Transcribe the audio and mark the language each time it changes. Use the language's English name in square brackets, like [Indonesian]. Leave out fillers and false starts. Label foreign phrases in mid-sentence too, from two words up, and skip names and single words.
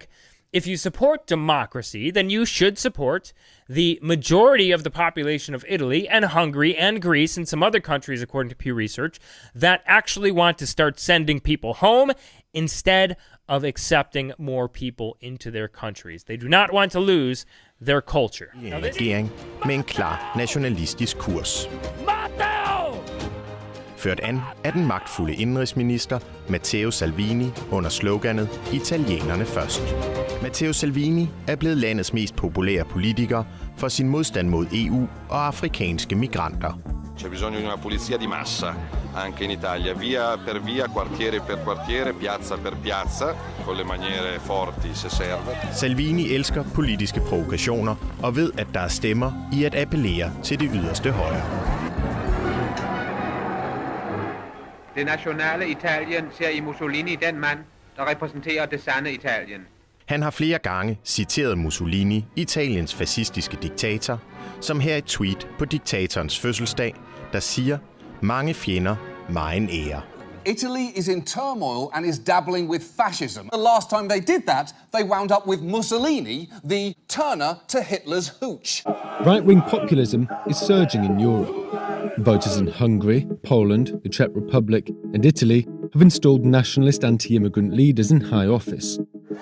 [English] If you support democracy, then you should support the majority of the population of Italy and Hungary and Greece and some other countries, according to Pew Research, that actually want to start sending people home instead of accepting more people into their countries. They do not want to lose their culture. [Danish] En regering med en klar nationalistisk kurs. Ført an af den magtfulde indenrigsminister Matteo Salvini under sloganet Italienerne først. Matteo Salvini er blevet landets mest populære politiker for sin modstand mod EU og afrikanske migranter. [Italian] C'è bisogno di una pulizia di massa anche in Italia, via per via, quartiere per quartiere, piazza per piazza, con le maniere forti se serve. [Danish] Salvini elsker politiske provokationer og ved, at der er stemmer i at appellere til det yderste højre. Det nationale Italien ser i Mussolini den mand, der repræsenterer det sande Italien. Han har flere gange citeret Mussolini, Italiens fascistiske diktator, som her et tweet på diktatorens fødselsdag, der siger, mange fjender, megen ære. [English] Italy is in turmoil and is dabbling with fascism. The last time they did that, they wound up with Mussolini, the turner to Hitler's hooch. Right-wing populism is surging in Europe. Voters in Hungary, Poland, the Czech Republic and Italy have installed nationalist anti-immigrant leaders in high office.